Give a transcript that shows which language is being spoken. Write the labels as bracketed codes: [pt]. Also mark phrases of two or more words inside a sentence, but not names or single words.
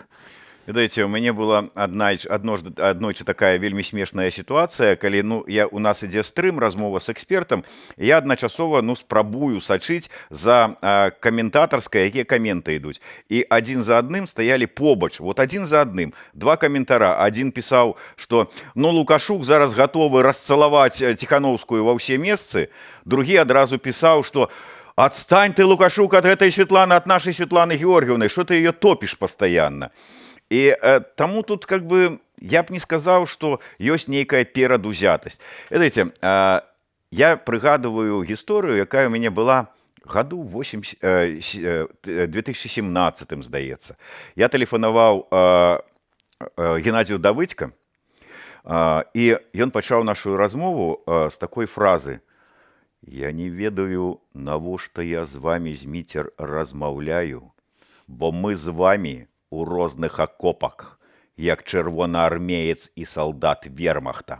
[be] Ведаеце, у мяне была аднойчы такая вельмі смешная сітуацыя, калі у нас ідзе стрым, размова з экспертам, я адначасова спрабую сачыць за каментатарскай, якія каменты ідуць. І адзін за адным стаялі побач, вот адзін за адным. Два каментара. Адзін пісаў, што Лукашук зараз гатовы расцалаваць Ціхановскую ва ўсе месцы, другі адразу пісаў, што [ru] «Отстань ты, Лукашук, от этой Светланы, от нашей Светланы Георгиевны, что ты ее топишь постоянно». И тому тут как бы я б не сказал, что есть некая перадузятость. Видите, я пригадываю историю, [be] якая у меня была году 2017, здаецца. Я тэлефанаваў Геннадию Давыдько, и ён пачаў нашу размову с такой фразы: «Я не ведаю, навошта я з вами, Зміцер, размаўляю, бо мы з вами у розных акопах, як чырвонаармеец і салдат вермахта.